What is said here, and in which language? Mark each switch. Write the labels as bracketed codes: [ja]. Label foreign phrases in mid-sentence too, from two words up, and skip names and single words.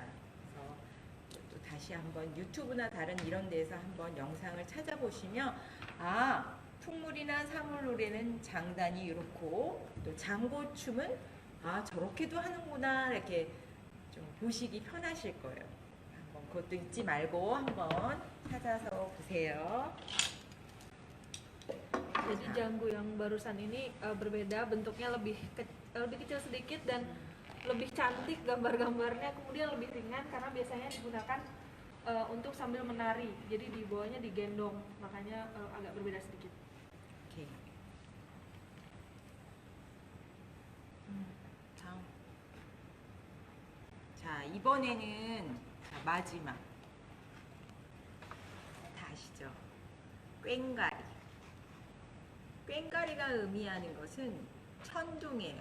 [ko] 그래서 또 다시 한번 유튜브나 다른 이런 데서 한번 영상을 찾아보시면, 아, 풍물이나 사물놀이는 장단이 이렇고 또 장구춤은 아, 저렇게도 하는구나, 이렇게 좀 보시기 편하실 거예요. 한번 그것도 잊지 말고 한번 찾아서 보세요. [id] Jadi janggu yang barusan ini berbeda, bentuknya lebih kecil sedikit dan lebih cantik gambar-gambarnya, kemudian lebih ringan karena biasanya digunakan untuk sambil menari. Jadi di bawahnya digendong, makanya agak berbeda sedikit. [ko] 오케이. 다음. 자, 이번에는 마지막. 다 아시죠? 꽹과리. 꽹과리가 의미하는 것은 천둥이에요.